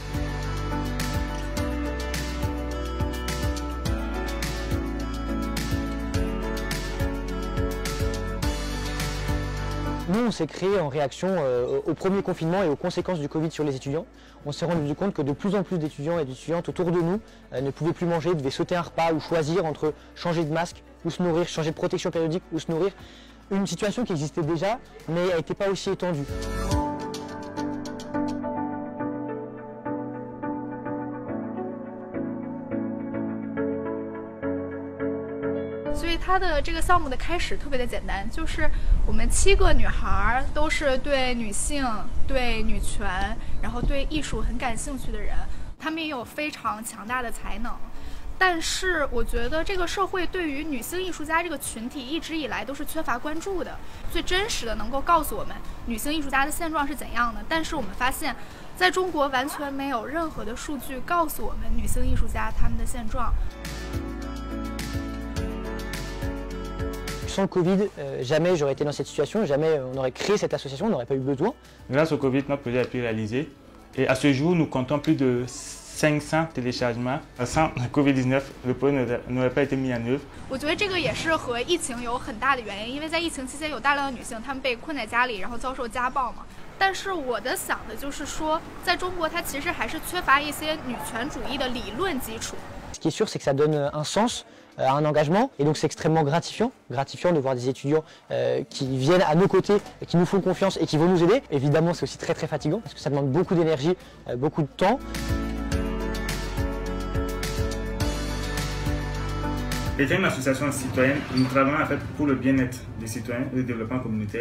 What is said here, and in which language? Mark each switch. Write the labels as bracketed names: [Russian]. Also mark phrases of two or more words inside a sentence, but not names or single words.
[French] Nous, on s'est créé en réaction au premier confinement et aux conséquences du Covid sur les étudiants. On s'est rendu compte que de plus en plus d'étudiants et d'étudiantes autour de nous ne pouvaient plus manger, devaient sauter un repas ou choisir entre changer de masque ou se nourrir, changer de protection périodique ou se nourrir. Une situation qui existait déjà, mais n'était pas aussi étendue. [Chinese] 所以它的这个项目的开始特别的简单，就是我们7个女孩都是对女性、对女权，然后对艺术很感兴趣的人，她们也有非常强大的才能。但是我觉得这个社会对于女性艺术家这个群体一直以来都是缺乏关注的，最真实的能够告诉我们女性艺术家的现状是怎样的。但是我们发现，在中国完全没有任何的数据告诉我们女性艺术家她们的现状。 [French] Sans le Covid, jamais j'aurais été dans cette situation, jamais on aurait créé cette association, on n'aurait pas eu besoin. Grâce au Covid, notre projet a pu réaliser et à ce jour, nous comptons plus de 500 téléchargements. Sans le Covid-19, le projet n'aurait pas été mis en œuvre. [Chinese] 我觉得这个也是和疫情有很大的原因，因为在疫情期间有大量的女性她们被困在家里，然后遭受家暴嘛。但是我的想的就是说，在中国它其实还是缺乏一些女权主义的理论基础。 [French] Ce qui est sûr, c'est que ça donne un sens à un engagement, et donc c'est extrêmement gratifiant de voir des étudiants qui viennent à nos côtés, qui nous font confiance et qui vont nous aider. Évidemment, c'est aussi très fatigant parce que ça demande beaucoup d'énergie, beaucoup de temps. Étant une association citoyenne, nous travaillons en fait pour le bien-être des citoyens et le développement communautaire.